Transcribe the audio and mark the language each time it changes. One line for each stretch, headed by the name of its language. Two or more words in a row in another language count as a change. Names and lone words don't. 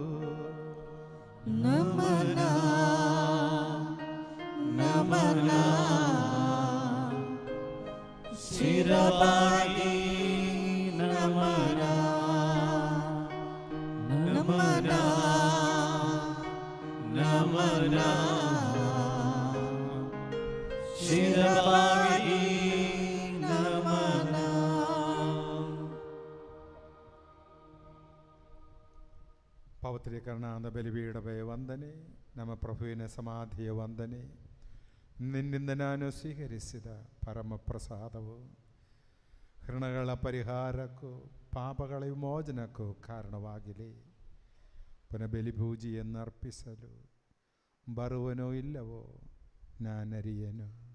Kannada: ನಮನ ನಮನ ಶಿರಬಾಗಿ ನಮನ ನಮನ ನಮನ ಶಿರಬಾಗಿ ನಮನ ಪಾವತ್ರೀಕರಣದ ಬಲಿಪೀಠವೇ ವಂದನೆ, ನಮ್ಮ ಪ್ರಭುವಿನ ಸಮಾಧಿಯ ವಂದನೆ. ನಿನ್ನಿಂದ ನಾನು ಸ್ವೀಕರಿಸಿದ ಪರಮ ಪ್ರಸಾದವು ಹೃಣಗಳ ಪರಿಹಾರಕ್ಕೂ ಪಾಪಗಳ ವಿಮೋಚನಕ್ಕೂ ಕಾರಣವಾಗಲಿ. ಪುನಃ ಬಲಿಪೂಜೆಯನ್ನು ಅರ್ಪಿಸಲು ಬರುವನೋ ಇಲ್ಲವೋ ನಾನರಿಯೇನು.